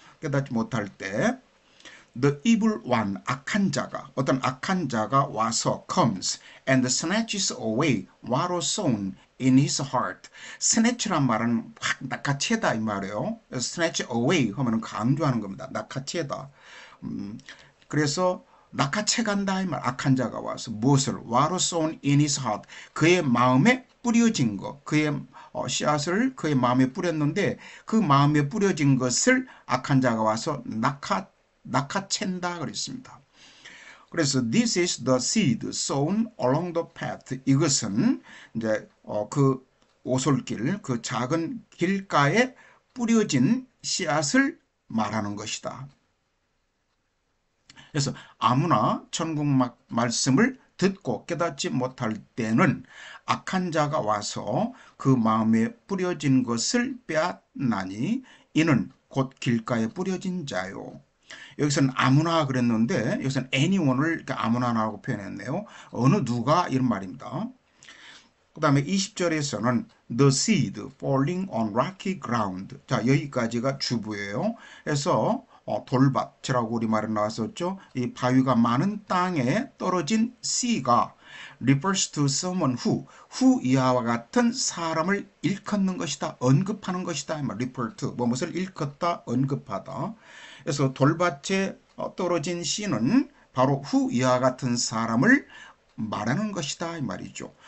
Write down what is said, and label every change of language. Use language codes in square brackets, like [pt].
[ko] 깨닫지 못할 때 [en] The evil one, [ko] 악한 자가, 어떤 악한 자가 와서 [en] comes and snatches away what was sown in his heart. [ko] snatch란 말은 확 낚아채다 이 말이에요. [en] snatch away [ko] 하면 강조하는 겁니다. 낚아채다. 그래서 낚아채간다 이 말. 악한 자가 와서 무엇을? [en] What was sown in his heart. [ko] 그의 마음에 뿌려진 것, 그의 씨앗을 그의 마음에 뿌렸는데 그 마음에 뿌려진 것을 악한 자가 와서 낚아챈다 그랬습니다. 그래서 [en] this is the seed sown along the path. [ko] 이것은 이제 그 오솔길, 그 작은 길가에 뿌려진 씨앗을 말하는 것이다. 그래서 아무나 천국 말씀을 듣고 깨닫지 못할 때는 악한 자가 와서 그 마음에 뿌려진 것을 빼앗나니 이는 곧 길가에 뿌려진 자요. 여기서는 아무나 그랬는데 여기서는 anyone을 아무나라고 표현했네요. 어느 누가 이런 말입니다. 그 다음에 20절에서는 [en] the seed falling on rocky ground. [ko] 자, 여기까지가 주부예요. 그래서 돌밭이라고 우리말에 나왔었죠. 이 바위가 많은 땅에 떨어진 씨가 [en] refers to someone who [ko] 이하와 같은 사람을 일컫는 것이다. 언급하는 것이다. [en] refer to [ko] 무엇을 일컫다, 언급하다. 그래서 돌밭에 떨어진 씨는 바로 who 이하와 같은 사람을 말하는 것이다 이 말이죠.